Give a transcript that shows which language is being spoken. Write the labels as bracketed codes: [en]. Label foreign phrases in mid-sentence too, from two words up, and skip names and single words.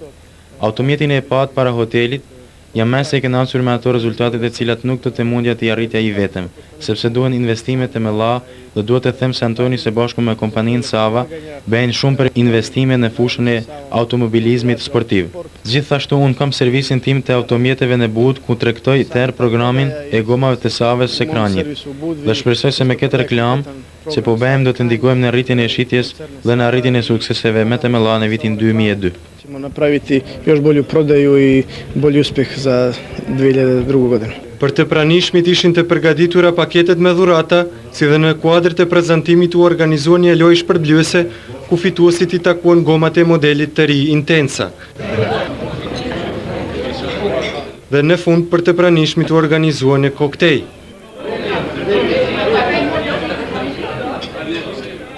[sq] Automjetin e pat para hotelit, jam mes e kënaqur me ato rezultatet e cilat nuk do të mundja të arritja i vetëm, sepse duhen investimet e mëdha dhe duhet të them se Antoni së bashku me kompaninë Sava bëjnë shumë për investime në fushën e automobilizmit sportiv. Gjithashtu unë kam servisin tim të automjeteve në But ku tregtoj tërë programin e gomave të Savës së Kranjit. Dhe shpresoj se me këtë reklam që po bëjmë do të ndikojmë në rritjen e shitjes dhe në arritjen e sukseseve më të mëdha në vitin 2002. [sr] Ćemo napraviti još bolju prodaju i bolji uspjeh za 2002. godinu. [sq] Për të pranishmit ishin të përgatitura paketet me dhurata, si dhe në kuadër të prezantimit u organizuar një lojë shpërblyese, ku fituesit i takuan gomat e modelit të ri Intensa. Dhe në fund për të pranishmit u organizuar një koktej.